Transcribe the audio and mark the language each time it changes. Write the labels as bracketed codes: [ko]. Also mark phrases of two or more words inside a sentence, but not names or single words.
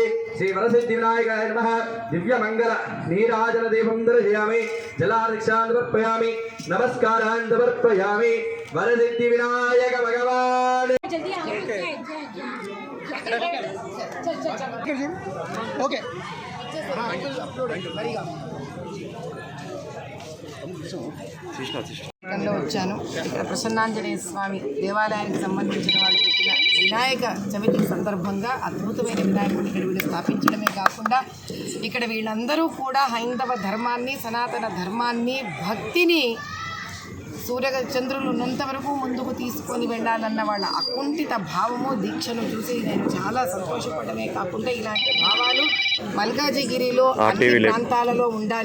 [sa] श्रीवरसिद्धिविनायकाय नमः। दिव्यमङ्गल नीराजनदीपं दर्शयामि, जलार्घ्यान् समर्पयामि, नमस्कारान् समर्पयामि। वरसिद्धिविनायक भगवान् [te] ओके వచ్చాను. ఇక్కడ ప్రసన్నాంజనేయ స్వామి దేవాలయానికి సంబంధించిన వాళ్ళు పెట్టిన వినాయక చవితి సందర్భంగా అద్భుతమైన వినాయకుడిని ఇక్కడ వీళ్ళు స్థాపించడమే కాకుండా ఇక్కడ వీళ్ళందరూ కూడా హైందవ ధర్మాన్ని, సనాతన ధర్మాన్ని, భక్తిని చంద్రులు ఉన్నంత వరకు ముందుకు తీసుకొని వెళ్ళాలన్న వాళ్ళ అకుంఠిత భావము, దీక్షను చూసి నేను చాలా సంతోషపడమే కాకుండా ఇలాంటి భావాలు మల్కాజిగిరిలో అన్ని ప్రాంతాలలో ఉండాలి.